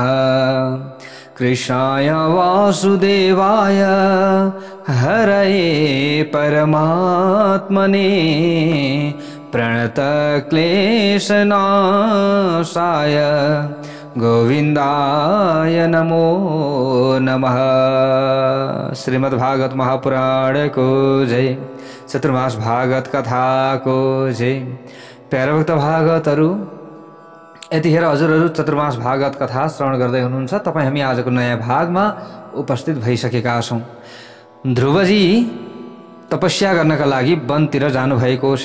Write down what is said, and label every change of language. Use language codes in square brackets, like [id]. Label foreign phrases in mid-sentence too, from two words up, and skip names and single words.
[sa] कृष्णाय वासुदेवाय हरये परमात्मने प्रणतक्लेशनाशाय गोविंदाय नमो नमः। [ne] श्रीमद्भागवत महापुराण को जय। चतुर्मास भागवत कथा को जय। प्यारा भक्त भागवतहरु, यतिखेर हजुरहरु चतुर्मास भागवत कथा श्रवण गर्दै हुनुहुन्छ। तपाई हामी आजको नयाँ भागमा उपस्थित भइसकेका छौं। ध्रुवजी तपस्या गर्नका लागि वनतिर जानु भएको छ।